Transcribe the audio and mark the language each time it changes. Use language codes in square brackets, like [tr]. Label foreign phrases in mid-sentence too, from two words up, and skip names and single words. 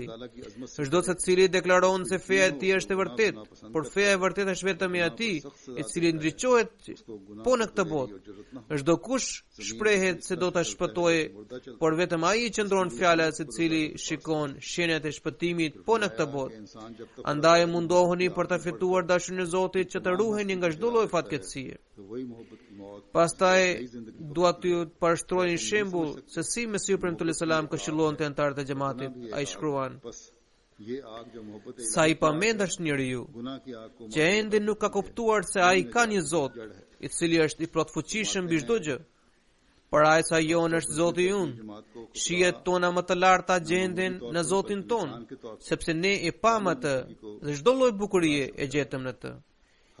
[sq] Çdo secili deklaron se feja e tij është e vërtetë, por feja e vërtetë është vetëm e atij, i cili ndriçohet po në këtë botë. Çdo kush shprehet se do ta shpëtojë, por vetëm ai i qëndron fjala se cili shikon shenjat e shpëtimit po në këtë botë. Andaj mundohuni për të fituar dashurinë e Zotit që të ruheni nga çdo lloj fatkeqësie. [hi] तो वही मोहब्बत की मौत [sq] Pastaj dua t'ju parashtroj një shembull se si Mesiu Premtues Selam këshillonte antarët e xhamatit. Ai shkruan: [hi] बस ये आग जो मोहब्बत [sq] sa i pamend është njeriu [hi] गुनाह की आग को [sq] që ende nuk ka kuptuar se ai ka një Zot i cili është i plotfuqishëm mbi çdo gjë. Para sa jon është Zoti ynë. Shijet tona më të larta gjenden në Zotin ton, sepse ne e pam atë dhe çdo lloj bukurie e gjetëm në të.